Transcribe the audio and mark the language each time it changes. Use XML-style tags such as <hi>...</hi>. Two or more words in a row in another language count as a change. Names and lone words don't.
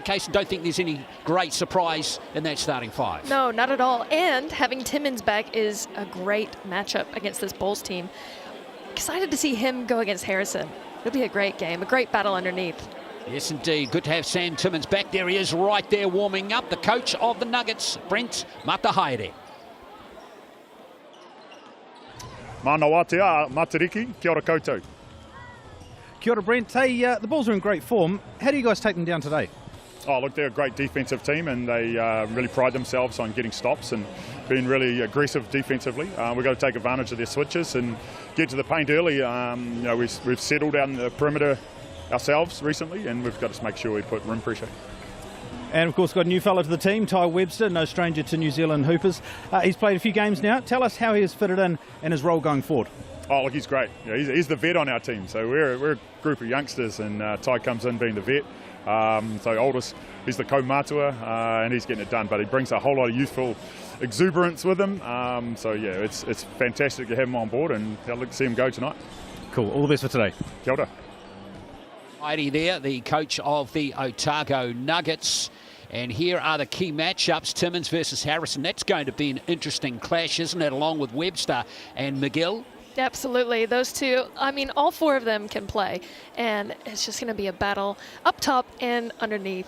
<en>Case, don't think there's any great surprise in that starting 5. No, not at all. And having Timmins back is a great matchup against this Bulls team. Excited to see him go against Harrison. It'll be a great game, a great battle underneath. Yes, indeed. Good to have Sam Timmins back. There he is right there warming up. The coach of the Nuggets, Brent Matahaere.</en> <mi>Mana watea, matariki, kia ora koutou. Kia ora Brent.</mi> <en>Hey, the Bulls are in great form. How do you guys take them down today? Oh, look, they're a great defensive team, and they really pride themselves on getting stops and being really aggressive defensively. We've got to take advantage of their switches and get to the paint early. You know, we've settled down the perimeter ourselves recently, and we've got to make sure we put rim pressure. And of course, got a new fella to the team, Ty Webster, no stranger to New Zealand Hoopers. He's played a few games now. Tell us how he has fitted in and his role going forward. Oh, look, he's great. Yeah, he's the vet on our team. So we're a group of youngsters, and Ty comes in being the vet. So oldest, he's the ko-matua, and he's getting it done. But he brings a whole lot of youthful exuberance with him. So yeah, it's fantastic to have him on board, and I'd like to see him go tonight. Cool. All the best for today.</en> <mi>Kia ora.</mi> <en>Heidi there, the coach of the Otago Nuggets. And here are the key matchups. Timmins versus Harrison. That's going to be an interesting clash, isn't it, along with Webster and McGill? Absolutely. Those two, I mean, all 4 of them can play. And it's just going to be a battle up top and underneath.</en>